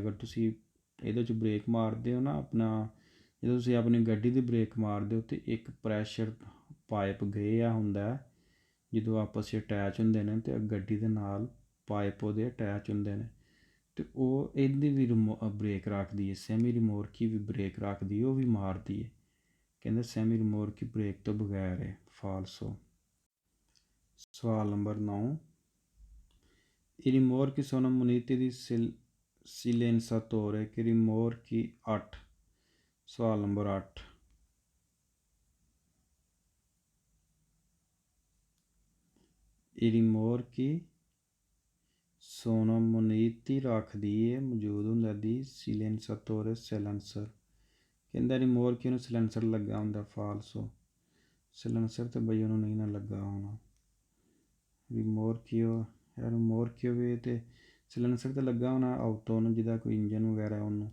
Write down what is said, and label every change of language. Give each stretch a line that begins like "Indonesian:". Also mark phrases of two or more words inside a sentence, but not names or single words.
Punjabi: ਅਗਰ ਤੁਸੀਂ ਇਹਦੇ 'ਚ ਬ੍ਰੇਕ ਮਾਰਦੇ ਹੋ ਨਾ ਆਪਣਾ, ਜਦੋਂ ਤੁਸੀਂ ਆਪਣੀ ਗੱਡੀ ਦੀ ਬ੍ਰੇਕ ਮਾਰਦੇ ਹੋ ਤਾਂ ਇੱਕ ਪ੍ਰੈਸ਼ਰ ਪਾਈਪ ਗਏ ਆ ਹੁੰਦਾ ਜਦੋਂ ਆਪਸ 'ਚ ਅਟੈਚ ਹੁੰਦੇ ਨੇ ਅਤੇ ਗੱਡੀ ਦੇ ਨਾਲ ਪਾਈਪ ਉਹਦੇ ਅਟੈਚ ਹੁੰਦੇ ਨੇ ਅਤੇ ਉਹ ਇਹਦੀ ਵੀ ਬ੍ਰੇਕ ਰੱਖਦੀ ਹੈ। ਸੈਮੀ ਰਿਮੋਰਕੀ ਵੀ ਬ੍ਰੇਕ ਰੱਖਦੀ ਹੈ, ਉਹ ਵੀ ਮਾਰਦੀ ਹੈ। ਕਹਿੰਦੇ ਸੈਮੀ ਰਿਮੋਰਕੀ ਬ੍ਰੇਕ ਤੋਂ ਬਗੈਰ ਹੈ, ਫਾਲਸੋ। ਸਵਾਲ ਨੰਬਰ 9,
Italian: I rimorchi sono muniti di silenzatore che rimorchi 8।
Punjabi: ਸਵਾਲ ਨੰਬਰ 8,
Italian: I rimorchi sono muniti
Punjabi: ਰੱਖਦੀ ਹੈ ਮੌਜੂਦ ਹੁੰਦਾ ਦੀ silenzatore silencer। ਕਹਿੰਦਾ ਰਿਮੋਰਕੀ ਨੂੰ ਸਿਲੈਂਸਰ ਲੱਗਾ ਹੁੰਦਾ, ਫਾਲਸੋ। ਸਿਲੈਂਸਰ ਤਾਂ ਬਈ ਉਹਨੂੰ ਨਹੀਂ ਨਾ ਲੱਗਾ ਹੋਣਾ। ਰਿਮੋਰਕੀ ਹੋਵੇ ਅਤੇ ਸਿਲੈਂਸਰ ਤਾਂ ਲੱਗਾ ਹੋਣਾ ਆਊਟੋ ਨੂੰ, ਜਿਹਦਾ ਕੋਈ ਇੰਜਨ ਵਗੈਰਾ ਉਹਨੂੰ।